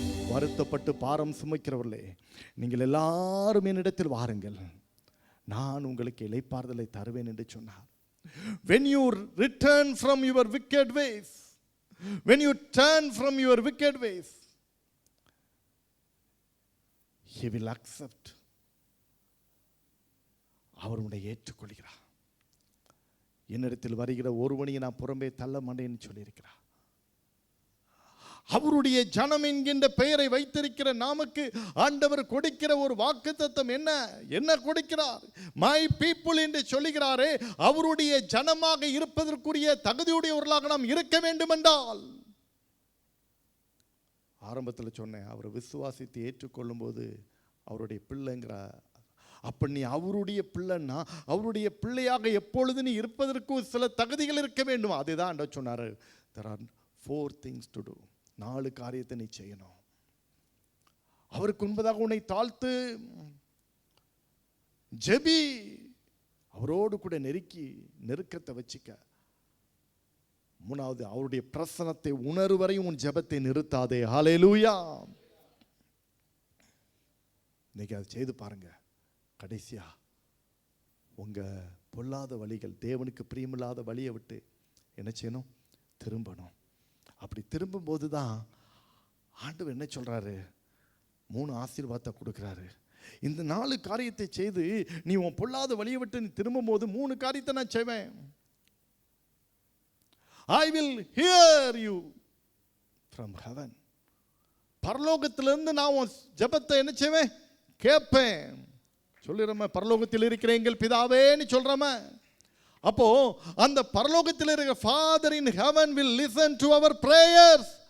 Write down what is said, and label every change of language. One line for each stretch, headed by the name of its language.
Tamil: வருத்தப்பட்டு பாரம் சுமைக்கிறவர்களே, நீங்கள் எல்லாரும் என்னிடத்தில் வாருங்கள், நான் உங்களுக்கு இளைப்பாறுதலை தருவேன் என்று சொன்னார்.
English: When you return from your wicked ways, when you turn from your wicked ways, he will accept.
Tamil: அவர் உன்னை ஏற்றுக்கொள்கிறார். என்னிடத்தில் வருகிற ஒருவனையை நான் புறம்பே தள்ள மாட்டேன்னு சொல்லியிருக்கிறார். அவருடைய ஜனம் என்கின்ற பெயரை வைத்திருக்கிற நமக்கு ஆண்டவர் கொடுக்கிற ஒரு வாக்குத்தத்தம் என்ன? என்ன கொடுக்கிறார்?
English: my people
Tamil: என்று சொல்லுகிறாரே, அவருடைய ஜனமாக இருப்பதற்குரிய தகுதியுடையவர்களாக நாம் இருக்க வேண்டும் என்றால், ஆரம்பத்தில் சொன்னேன், அவர் விசுவாசித்து ஏற்றுக்கொள்ளும் போது அவருடைய பிள்ளைங்கிறார். அப்ப நீ அவருடைய பிள்ளைன்னா, அவருடைய பிள்ளையாக எப்பொழுது நீ இருப்பதற்கு சில தகுதிகள் இருக்க வேண்டும். அதுதான் ஆண்டவர் சொன்னார்,
English: there are 4 things to do.
Tamil: 4 காரியத்தை நீ செய்யணும். அவருக்கு முன்பதாக உன்னை தாழ்த்து ஜெபி, அவரோடு கூட நெருக்கத்தை வச்சுக்க. 3வது, அவருடைய பிரசன்னத்தை உணர்வரையும் உன் ஜெபத்தை நிறுத்தாதே. ஹல்லேலூயா. இன்னைக்கு அதை செய்து பாருங்க. கடைசியா உங்க பொல்லாத வழிகள், தேவனுக்கு பிரியமில்லாத வழியை விட்டு என்ன செய்யணும்? திரும்பணும். அப்படி திரும்பும்போது தான் ஆண்டவர் என்ன சொல்றாரு? 3 ஆசீர்வாதத்தை கொடுக்குறாரு. இந்த 4 காரியத்தை செய்து நீ உன் பொல்லாத வழியை விட்டு நீ திரும்பும் போது 3 காரியத்தை நான் செய்வேன்.
English: I will hear you from heaven.
Tamil: பரலோகத்திலிருந்து நான் உன் ஜெபத்தை என்ன செய்வேன்? கேட்பேன். சொல்லிடுறோமே, பரலோகத்தில் இருக்கிற எங்கள் பிதாவேன்னு சொல்றோமே. அப்போ அந்த பரலோகத்தில் இருக்கிற
English: Father in heaven will listen to our prayers.